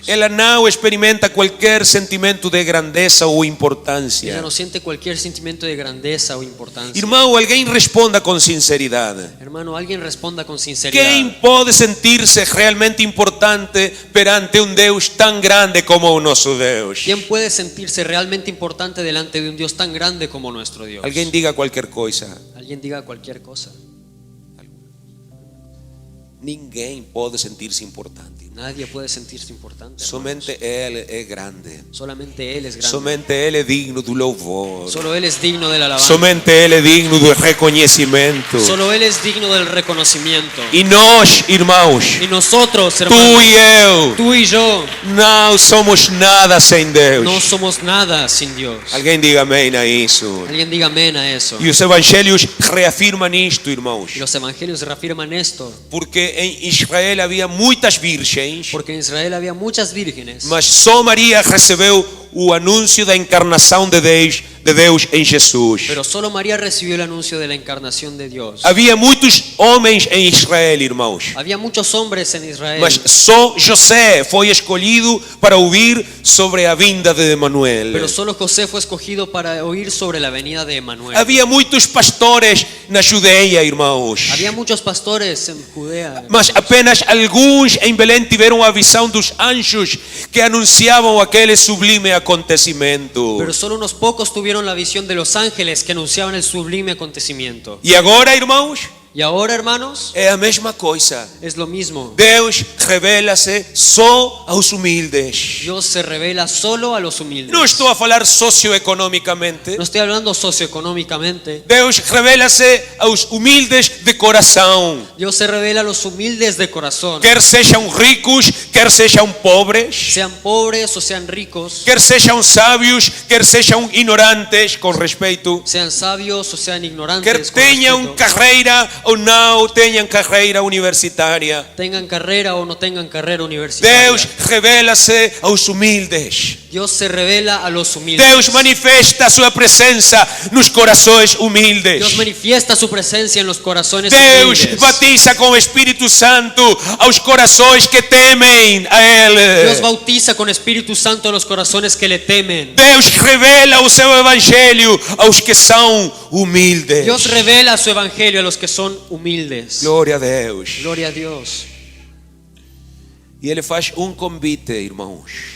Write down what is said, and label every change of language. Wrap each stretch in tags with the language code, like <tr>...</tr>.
<pt>Ela não experimenta qualquer sentimento de grandeza ou</pt> <es>Ella</es> <pt>importância.</pt> <es>no siente cualquier sentimiento de grandeza o importancia.</es> <pt>Irmão, alguém responda com sinceridade.</pt> <es>Hermano, alguien responda con sinceridad.</es> <pt>Quem pode sentir-se realmente importante perante um Deus tão grande como o nosso Deus?</pt> <es>¿Quién puede sentirse realmente importante delante de un Dios tan grande como nuestro Dios?</es> <pt>Alguém diga qualquer coisa.</pt> <es>Alguien diga cualquier cosa.</es> <pt>Ninguém pode sentir-se importante.</pt> <es>Nadie puede sentirse importante. hermanos.</es> <pt>Somente Ele é grande.</pt> <es>Solamente Él es grande.</es> <pt>Somente Ele é digno do louvor.</pt> <es>Solo Él es digno de la alabanza.</es> <pt>Somente Ele é digno do reconhecimento.</pt> <es>Solo Él es digno del reconocimiento.</es> <pt>E nós, irmãos,</pt> <es>Y nosotros,</es> <pt>tu</pt> <es>hermanos,</es> <pt>e eu,</pt> <es>tú y yo,</es> <pt>não somos nada sem Deus.</pt> <es>no somos nada sin Dios.</es> <pt>Alguém diga amém a isso.</pt> <es>Alguien diga amén a eso.</es> <pt>E os evangelhos reafirmam isto, irmãos.</pt> <es>Y los evangelios reafirman esto.</es> <pt>Porque em Israel havia muitas virgens,</pt> <es>Porque en Israel había muchas vírgenes.</es> <pt>mas só Maria recebeu o anúncio da encarnação de Deus em Jesus.</pt> <es>Pero solo María recibió el anuncio de la encarnación de Dios.</es> <pt>Havia muitos homens em Israel, irmãos,</pt> <es>Había muchos hombres en Israel.</es> <pt>mas só José foi escolhido para ouvir sobre a vinda de Emanuel.</pt> <es>Pero solo José fue escogido para oír sobre la venida de Emanuel.</es> <pt>Havia muitos pastores na Judeia, irmãos,</pt> <es>Había muchos pastores en Judea.</es> <pt>mas apenas alguns em Belém tiveram a visão dos anjos que anunciavam aquele sublime acontecimento.</pt> <es>Pero solo unos pocos tuvieron la visión de los ángeles que anunciaban el sublime acontecimiento.</es> <pt>E agora, irmãos,</pt> <es>Y ahora, hermanos,</es> <pt>é a mesma coisa.</pt> <es>es lo mismo.</es> <pt>Deus revela-se só aos humildes.</pt> <es>Dios se revela solo a los humildes.</es> <pt>Não estou a falar socioeconomicamente.</pt> <es>No estoy hablando socioeconómicamente.</es> <pt>Deus revela-se aos humildes de coração.</pt> <es>Dios se revela a los humildes de corazón.</es> <pt>Quer sejam ricos, quer sejam pobres,</pt> <es>Sean pobres o sean ricos.</es> <pt>quer sejam sábios, quer sejam ignorantes, com respeito.</pt> <es>Sean sabios o sean ignorantes.</es> <pt>Quer</pt> <es>con</es> <pt>tenham</pt> <es>respeto.</es> <pt>carreira ou não tenham carreira universitária.</pt> <es>Tengan carrera o no tengan carrera universitaria.</es> <pt>Deus revela-se aos humildes.</pt> <es>Dios se revela a los humildes.</es> <pt>Deus manifesta a sua presença nos corações humildes.</pt> <es>Dios manifiesta su presencia en los corazones</es> <pt>Deus</pt> <es>humildes.</es> <pt>batiza com o Espírito Santo aos corações que temem a Ele.</pt> <es>Dios bautiza con Espíritu Santo a los corazones que le temen.</es> <pt>Deus revela o seu evangelho aos que são humildes.</pt> <es>Dios revela su evangelio a los que son humildes.</es> <pt>Glória a Deus.</pt> <es>Gloria a Dios.</es> <pt>E Ele faz convite, irmãos.</pt>